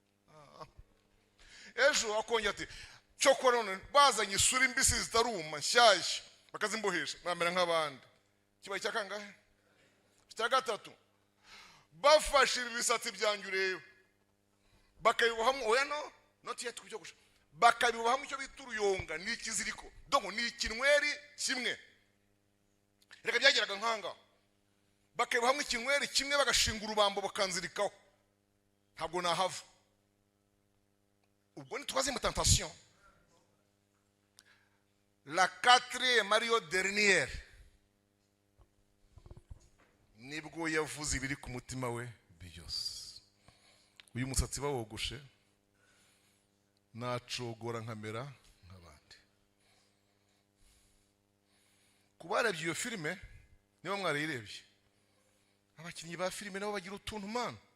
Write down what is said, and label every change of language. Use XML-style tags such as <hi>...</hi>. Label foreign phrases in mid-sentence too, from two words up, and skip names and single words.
<rw>Ejo akongera ati cyokora none bazanye isura imbisi zitaruma nshyashya bakazimbohesha namera nk'abandi. Kibaye cyakangahe? Cya gatatu, bafashe ibisatsi byanjye ureba bakabibohamo, oya</rw> <en>no not yet</en> <rw>kubyo gusha, bakabibohamo icyo bita uruyonga n'ikiziriko, dongo ni ikinweri kimwe. Reka byageraga nkanga, bakabibohamo ikinweri kimwe bagashinga urubambo bakanzirikaho, ntabwo nahava. Ubwo ni</rw> <fr>troisième tentation. La quatrième Mario dernière,</fr> <rw>nibwo yavuze ibiri ku mutima we byose. Uyu musatsi bawogoshe nacogora nkamera nk'abandi. Kubarebye iyo filime, niba mwarayirebye, abakinnyi ba filime nabo bagira utuntu man.</rw>